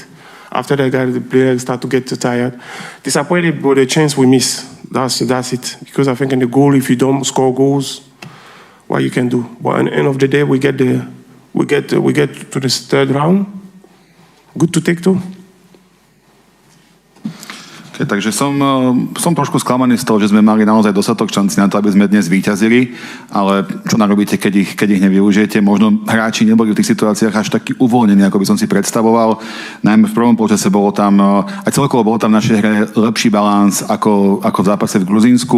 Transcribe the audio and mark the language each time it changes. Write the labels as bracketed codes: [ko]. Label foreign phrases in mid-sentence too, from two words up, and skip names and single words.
[en] After that, the players start to get tired. Disappointed by the chance we miss. That's it. Because I think in the goal, if you don't score goals, what you can do. But at the end of the day, we get to the third round. Good to take two. [sk] Takže som trošku sklamaný z toho, že sme mali naozaj dostatok šancí na to, aby sme dnes víťazili, ale čo narobíte, keď ich nevyužijete? Možno hráči neboli v tých situáciách až takí uvoľnení, ako by som si predstavoval. Najmä v prvom polčase bolo tam, aj celkovo bolo tam v našej hre lepší balans ako v zápase v Gruzínsku.